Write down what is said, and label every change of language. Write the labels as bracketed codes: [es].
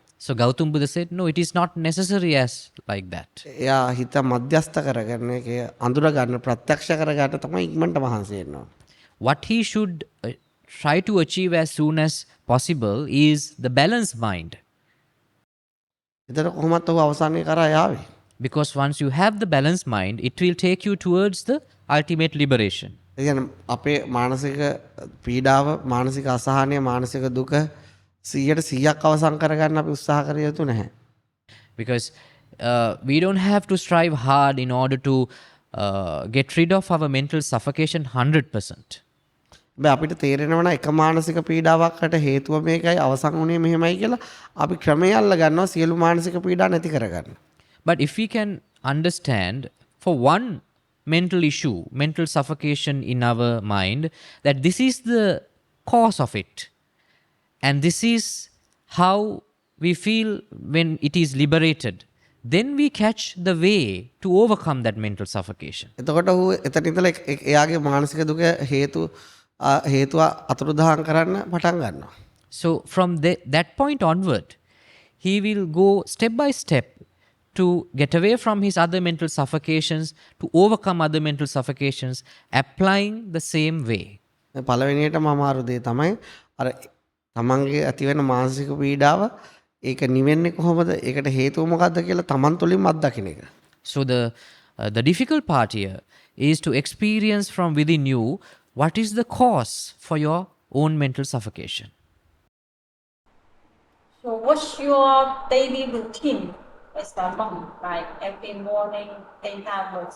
[en] So Gautam Buddha said, no, it is not necessary as like that. [si] එයා හිත මධ්‍යස්ථ කරගන්න එක අඳුර ගන්න ප්‍රත්‍යක්ෂ කරගන්න තමයි ඉක්මනට මහන්සි වෙන්න ඕන. [en] What he should try to achieve as soon as possible is the balanced mind. [si] එතන කොහොමත් ඔහු අවසානයේ කරා යාවේ. [en] Because once you have the balanced mind, it will take you towards the ultimate liberation. [si] ඒ කියන්නේ අපේ මානසික පීඩාව, මානසික අසහනය, මානසික දුක 100% අවසන් කරගන්න අපි උත්සාහ කර යුතු නැහැ. [en] Because we don't have to strive hard in order to get rid of our mental suffocation 100%. [si] හැබැයි අපිට තේරෙනවා නම් එක මානසික පීඩාවකට හේතුව මේකයි අවසන් වුණේ මෙහෙමයි කියලා අපි ක්‍රමයේ අල්ල ගන්නවා සියලු මානසික පීඩා නැති කරගන්න. [en] But if we can understand for one mental issue, mental suffocation in our mind, that this is the cause of it, and this is how we feel when it is liberated, then we catch the way to overcome that mental suffocation. [si] එතකොට ඔහු එතන ඉඳලා එයාගේ මානසික දුක හේතුව අතුරුදහන් කරන්න පටන් ගන්නවා. [en] So from that point onward, he will go step by step to get away from his other mental suffocations, to overcome other mental suffocations, applying the same way. [si] පළවෙනියටම අමාරු දේ තමයි අර තමන්ගේ ඇතිවෙන මානසික පීඩාව ඒක නිවෙන්නේ කොහොමද? ඒකට හේතුව මොකක්ද කියලා තමන් තුළින්ම අත්දකින්න එක. [en] So the difficult part here is to experience from within you what is the cause for your own mental suffocation. So what's your daily routine as the monk, like every morning, 10 hours.